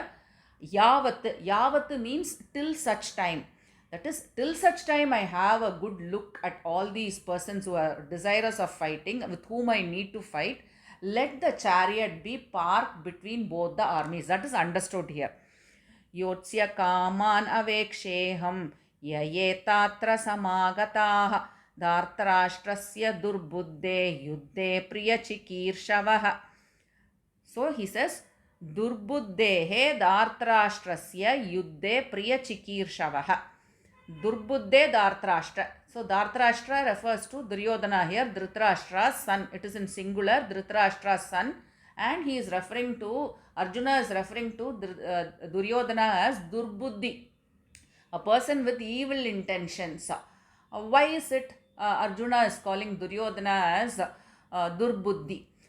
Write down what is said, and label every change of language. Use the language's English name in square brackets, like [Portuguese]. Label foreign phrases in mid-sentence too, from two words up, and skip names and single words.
[English] Yavat means till such time. That is, till such time I have a good look at all these persons who are desirous of fighting, with whom I need to fight. Let the chariot be parked between both the armies. That is understood here. [Sanskrit] Yotsya kaman aveksheham yayetatra samagataha dhartarashtrasya durbuddhe yuddhe priyachikirshavah. [English] So he says, [Sanskrit] durbuddhehe dhartarashtrasya yuddhe priyachikirshavah. Durbuddhe Dhartarashtra. [English] So Dhartarashtra refers to Duryodhana here, Dhritarashtra's son. It is in singular, Dhritarashtra's son. And he is referring to, Arjuna is referring to Duryodhana as Durbuddhi, a person with evil intentions. Why is it Arjuna is calling Duryodhana as Durbuddhi?